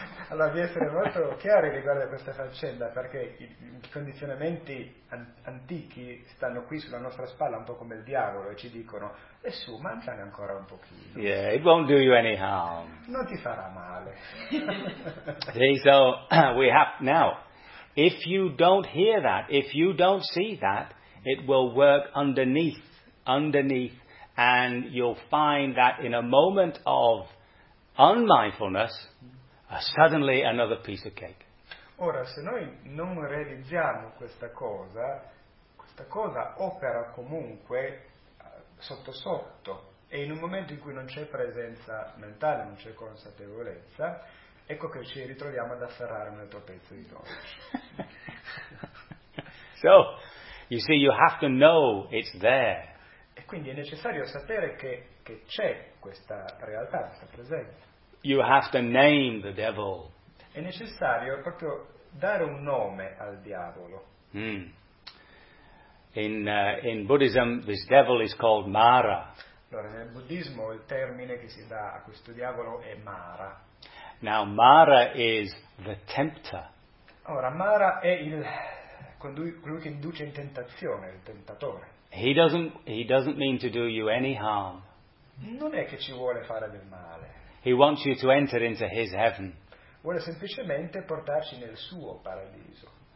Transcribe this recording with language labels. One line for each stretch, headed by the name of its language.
Italian: Allora, di essere molto chiari riguardo a questa faccenda, perché i condizionamenti antichi stanno qui sulla nostra spalla, un po' come il diavolo, e ci dicono, e su, mangiane ancora un pochino.
English: Yeah, it won't do you any harm.
Italian: Non ti farà male.
English: See, so, we have, now, if you don't hear that, if you don't see that, it will work underneath, and you'll find that in a moment of unmindfulness, suddenly another piece of cake.
Italian: Ora, se noi non realizziamo questa cosa opera comunque sotto sotto, e in un momento in cui non c'è presenza mentale, non c'è consapevolezza, ecco che ci ritroviamo ad afferrare un altro pezzo di dolce.
English: So, you see, you have to know it's there.
Italian: E quindi è necessario sapere che c'è questa realtà, questa presenza.
English: You have to name the devil.
Italian: È necessario proprio dare un nome al diavolo.
English: In Buddhism, this devil is called Mara.
Italian: Allora, nel buddismo il termine che si dà a questo diavolo è Mara.
English: Now Mara is the tempter.
Italian: Ora Mara è colui che induce in tentazione, il tentatore.
English: He doesn't mean to do you any harm.
Italian: Non è che ci vuole fare del male.
English: He wants you to enter into his heaven.
Italian: Vuole semplicemente portarci nel suo paradiso.